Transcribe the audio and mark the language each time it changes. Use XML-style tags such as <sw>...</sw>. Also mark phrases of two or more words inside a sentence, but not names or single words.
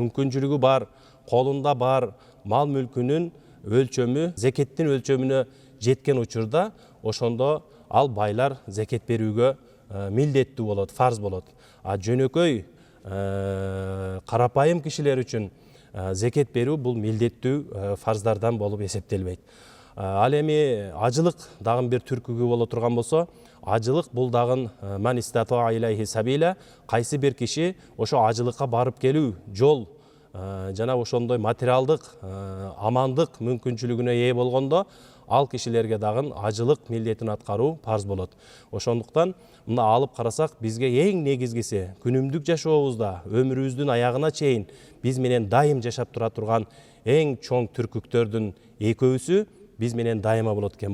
<ky>Мүмкүнчүлүгү бар, колунда бар, мал мүлкүнүн өлчөмү зекеттин өлчөмүнө жеткен учурда ошондо ал байлар зекет берүүгө милдеттүү болот, фарз болот. А жөнөкөй карапайым кишилер үчүн зекет берүү бул милдеттүү фарздардан болуп эсептелбейт. Ал эми ажылык дагы бир түркүгү боло турган болсо, ажылык бул дагы</ky> <ar>من استطاع إليه سبيلا,</ar> <ky>кайсы бир киши ошо ажылыкка барып келүү жол жана ошондой материалдык амандык мүмкүнчүлүгүнө ээ болгондо ал кишилерге дагы ажылык милдетин аткаруу парз болот. Ошондуктан мына алып карасак, бизге эң негизгиси күнүмдүк жашообузда өмүрүбүздүн аягына чейин биз менен дайым жашап тура турган эң чоң түркүктөрдүн экөөсү биз менен дайыма болот экен.</ky>